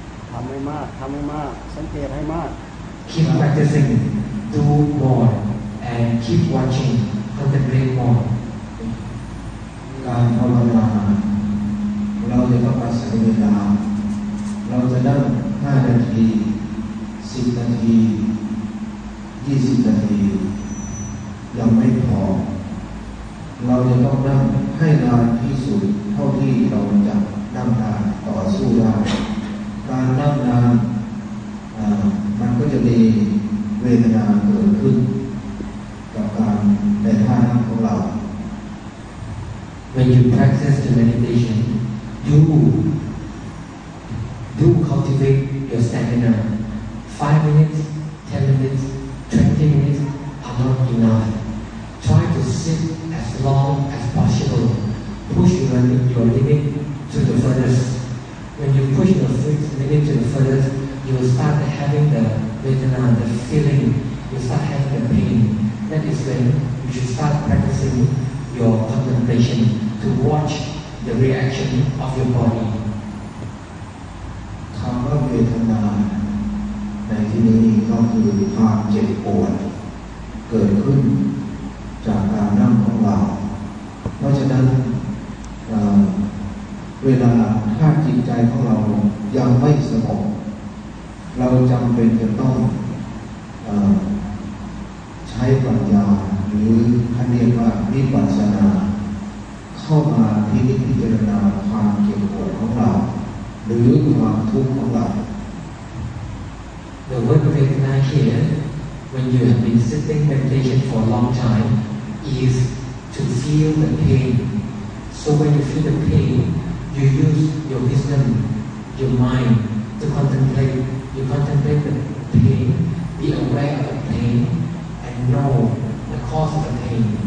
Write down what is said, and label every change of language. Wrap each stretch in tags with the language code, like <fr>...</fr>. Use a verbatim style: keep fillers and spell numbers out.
<th>ทำให้มากทำให้มากสังเกตให้มาก</th> <en>keep practicing do more and keep watching contemplate more</en> <th>การภาวนาเราจะต้องอาศัยเวลาเราจะนั่งห้านาทีสิบนาทียี่สิบนาทียังไม่พอเราจะต้องนั่งให้นานที่สุดเท่าที่เราจะนั่งนานต่อสู้ได้การนั่งนานมันก็จะมีเวทนาเกิดขึ้นกับการในท่านั่งของเรา</th> <en>When you practice the meditation you do cultivate your stamina five minutes, ten minutes, twenty minutes are not enough. Try to sit as long as possible. Push your limit to the furthest. When you push your limit to the furthest, you will start having the vedana, the feeling. You start having the pain. That is when you should start practicing your contemplation to watch the reaction of your body.</en> <th>คำว่าเวทนาในที่นี้ก็คือความเจ็บปวดเกิดขึ้นจากการนั่งของเราเพราะฉะนั้นเอ่อเวลาถ้าจิตใจของเรายังไม่สงบเราจำเป็นจะต้องเอ่อ ใช้ปัญญาหรือท่านเรียกว่าวิปัสสนาเข้ามาพิจารณาความเจ็บปวดของเราหรือความทุกข์ของเรา</th> <en>The word Vedana here, when you have been sitting meditation for a long time, is to feel the pain. So when you feel the pain, you use your wisdom, your mind to contemplate. You contemplate the pain, be aware of the pain, and know the cause of the pain.</en>